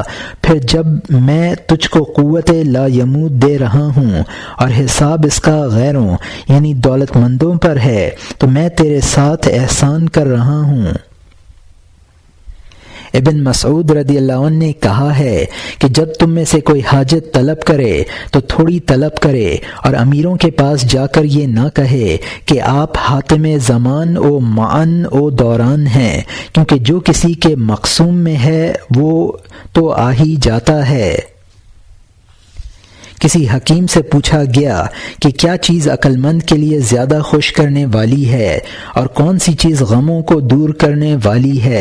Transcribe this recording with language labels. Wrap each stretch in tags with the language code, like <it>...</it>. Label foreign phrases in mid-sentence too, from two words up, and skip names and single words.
<ur>پھر جب میں تجھ کو قوت</ur> <ar>لا یموت</ar> <ur>دے رہا ہوں اور حساب اس کا غیروں یعنی دولت مندوں پر ہے تو میں تیرے ساتھ احسان کر رہا ہوں۔ ابن مسعود</ur> <ar>رضی اللہ عنہ</ar> <ur>نے کہا ہے کہ جب تم میں سے کوئی حاجت طلب کرے تو تھوڑی طلب کرے، اور امیروں کے پاس جا کر یہ نہ کہے کہ آپ حاتم زمان و معن و دوران ہیں، کیونکہ جو کسی کے مقسوم میں ہے وہ تو آ ہی جاتا ہے۔ کسی حکیم سے پوچھا گیا کہ کیا چیز عقل مند کے لیے زیادہ خوش کرنے والی ہے اور کون سی چیز غموں کو دور کرنے والی ہے؟</ur>